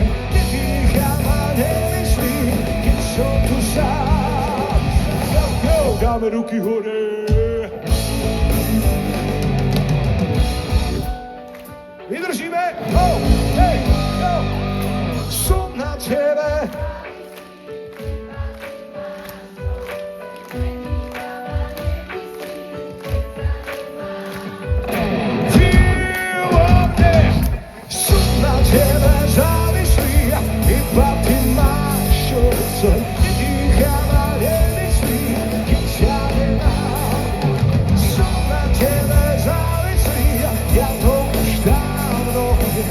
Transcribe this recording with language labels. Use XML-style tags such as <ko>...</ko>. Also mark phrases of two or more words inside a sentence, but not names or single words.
<sk>Nedýcham a nemyslím, keď som tu sám. Dáme ruky hore. Vydržíme, go, hej, go. Som na tebe.</sk> <en>Feel of this.</en> <sk>Som na tebe závislý a iba ty máš, čo chce. Nedýcham a nemyslím, keď ťa nemám. Som na tebe závislý a ja to už dávno viem.</sk>